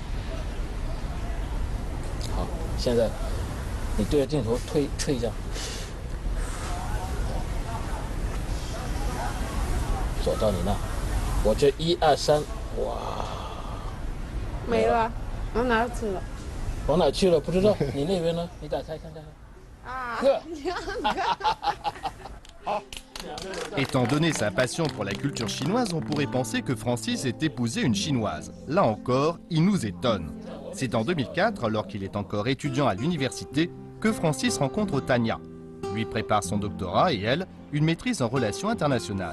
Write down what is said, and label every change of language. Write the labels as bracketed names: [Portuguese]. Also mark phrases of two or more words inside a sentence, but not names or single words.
[Chinese] 好，现在你对着镜头吹一下，走到你那，我这1、2、3，哇，没了，往哪去了？往哪去了？不知道。你那边呢？你打开看看。啊，呵，好， [French] Étant donné sa passion pour la culture chinoise, on pourrait penser que Francis ait épousé une chinoise. Là encore, il nous étonne. C'est en 2004, alors qu'il est encore étudiant à l'université, que Francis rencontre Tania. Lui prépare son doctorat et elle, une maîtrise en relations internationales.